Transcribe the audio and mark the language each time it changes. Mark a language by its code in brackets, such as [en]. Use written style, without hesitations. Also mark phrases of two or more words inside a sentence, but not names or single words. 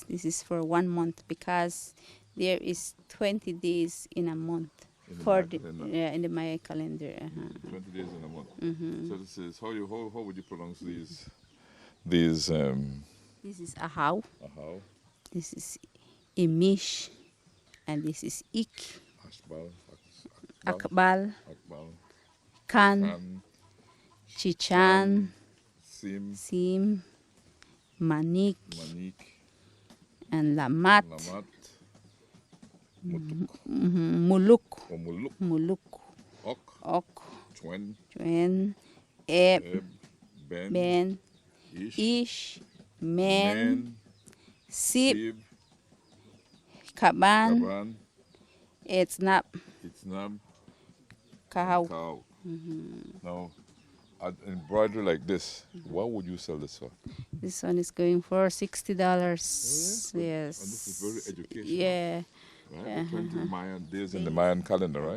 [en] This is for 1 month because there is 20 days in a month in the Maya calendar. 20 days in a month. So this is how would you pronounce these? This is Ahau. Ahau. This is Imish, and this is Ik. Akbal. Kan. Chichan. Sim. Manik. And Lamat. Muluk. Muluk. Ok. Chuen. Eb. Ben. Ish. Men. Sip. Kaban. Etnap. Cow. Now, embroidery like this, what would you sell this for? This one is going for $60. Yes. And this is very educational. Yeah. Right? 20 Mayan days in the Mayan calendar, right?